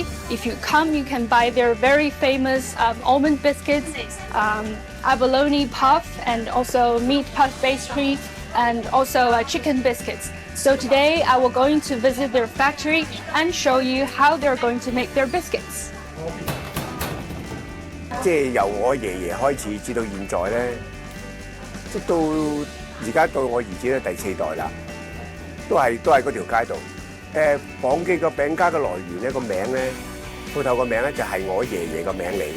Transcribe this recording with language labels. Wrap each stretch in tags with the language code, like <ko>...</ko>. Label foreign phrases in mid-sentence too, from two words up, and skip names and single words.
<en>If you come, you can buy their very famous almond biscuits, abalone puff, and also meat puff pastry, and also chicken biscuits. So today I will going to visit their factory and show you how they're going to make their biscuits.</en> <yue>即係由我爺爺開始至到現在咧，即到而家到我兒子咧第4代啦，都係嗰條街度。綁記個餅家嘅來源咧，個名咧，鋪頭個名咧就係我爺爺個名嚟嘅。</yue>